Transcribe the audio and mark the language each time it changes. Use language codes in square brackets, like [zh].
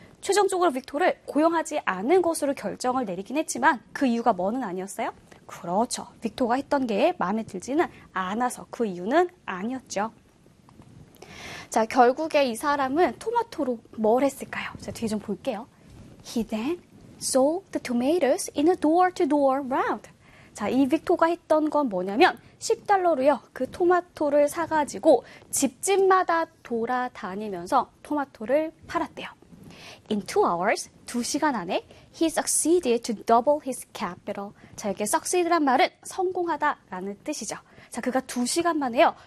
[ko] 최종적으로 Victor를 고용하지 않은 것으로 결정을 내리긴 했지만 그 이유가 뭐는 아니었어요? 그렇죠. 빅토가 했던 게 마음에 들지는 않아서 그 이유는 아니었죠. 자, 결국에 이 사람은 토마토로 뭘 했을까요? 자, 뒤에 좀 볼게요. [en] He then sold the tomatoes in a door-to-door round. [ko] 자, 이 빅토가 했던 건 뭐냐면 10달러로요. 그 토마토를 사가지고 집집마다 돌아다니면서 토마토를 팔았대요. [en] In 2 hours, [ko] 2시간 안에 [en] he succeeded to double his capital. [ko] 자, 여기에 succeed란 말은 성공하다라는 뜻이죠. 자, 그가 2시간 만에요.